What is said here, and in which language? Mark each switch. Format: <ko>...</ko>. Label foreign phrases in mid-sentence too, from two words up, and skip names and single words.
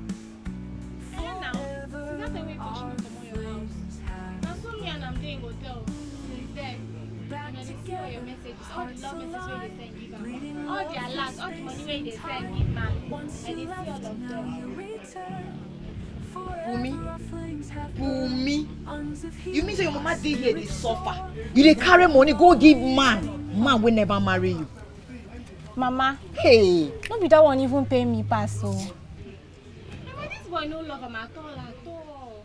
<pcm>All the love messages where they send give am, all the alerts, all the money where they send give man, and they see all of them. Bumi. You mean say your mama dey here dey suffer? You dey carry money go give man wey never marry you. Mama. Hey. No be that one even pay me pass so. Mama, this boy no love him at all.</pcm>